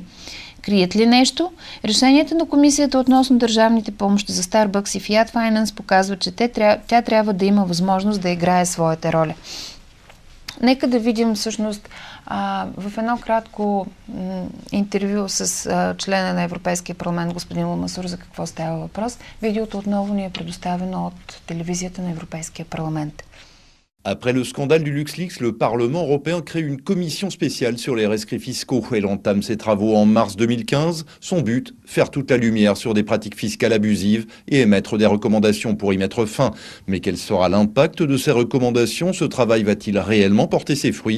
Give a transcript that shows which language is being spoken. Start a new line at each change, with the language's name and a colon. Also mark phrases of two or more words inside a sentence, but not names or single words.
Bulgarian: Крият ли нещо? Решенията на комисията относно държавните помощи за Starbucks и Fiat Finance показват, че тя трябва да има възможност да играе своята роля. Нека да видим всъщност в едно кратко интервю с члена на Европейския парламент господин Ламасур за какво става въпрос. Видеото отново ни е предоставено от телевизията на Европейския парламент.
French: Après le scandale du LuxLeaks, le Parlement européen crée une commission spéciale sur les rescrits fiscaux. Elle entame ses travaux en mars 2015. Son but, faire toute la lumière sur des pratiques fiscales abusives et émettre des recommandations pour y mettre fin. Mais quel sera l'impact de ces recommandations? Ce travail va-t-il réellement porter ses fruits?